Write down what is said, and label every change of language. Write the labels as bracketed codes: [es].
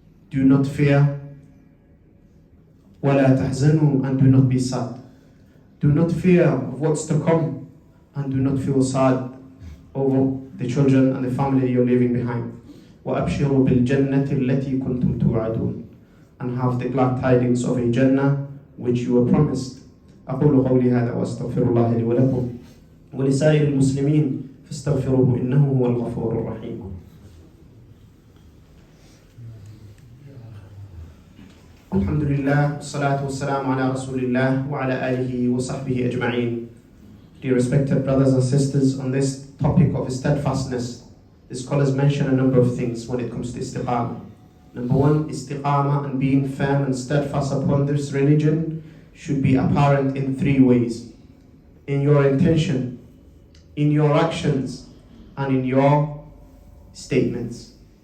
[en] Do not fear, [ar] وَلَا تَحْزَنُوا, [en] and do not be sad. Do not fear of what's to come, and do not feel sad over the children and the family you're leaving behind. [ar] وَأَبْشِرُوا بِالْجَنَّةِ الَّتِي كُنْتُمْ تُوعَدُونَ. [en] And have the glad tidings of a Jannah which you were promised. [ar] أقول قولي هذا وأستغفر الله لي ولكم ولسائر المسلمين فاستغفروه إنه هو الغفور الرحيم. الحمد لله والصلاة والسلام على رسول الله وعلى آله وصحبه أجمعين. [en] Dear respected brothers and sisters, on this topic of steadfastness, the scholars mention a number of things when it comes to istiqamah. Number one, istiqamah and being firm and steadfast upon this religion should be apparent in three ways: in your intention, in your actions, and in your statements.